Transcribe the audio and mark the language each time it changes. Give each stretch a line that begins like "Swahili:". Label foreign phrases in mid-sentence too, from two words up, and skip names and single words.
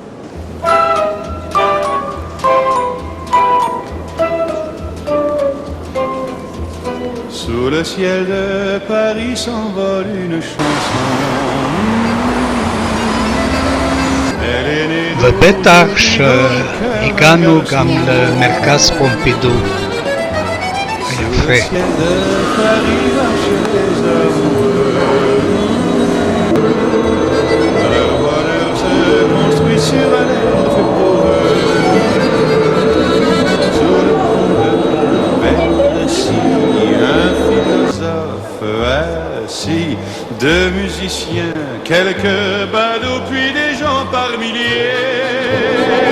French: Sous le ciel de Paris s'envole une chanson. Elle est née de
Hebrew: ובטח שהגענו גם למרכז פומפידו היפה.
French: ciel de Paris marchent les amoureux. Leur bonheur se construit sur un air fait pour eux. Sous le pont de Bercy, un philosophe assis, deux musiciens, quelques badauds, puis des gens par milliers.